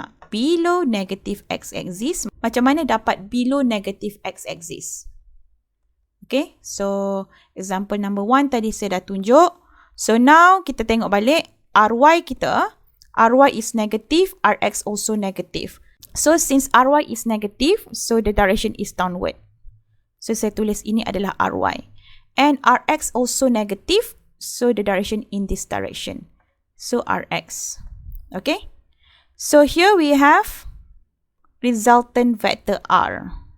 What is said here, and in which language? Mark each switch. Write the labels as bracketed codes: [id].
[en] Below negative x-axis. [ms] Macam mana dapat [en] below negative x-axis? Okay, so example number 1 [ms] tadi saya dah tunjuk. So now kita tengok balik RY kita. [en] RY is negative, RX also negative. So since RY is negative, so the direction is downward. [ms] So saya tulis ini adalah RY. [en] And RX also negative, so the direction in this direction. So RX. Okay. So here we have resultant vector R.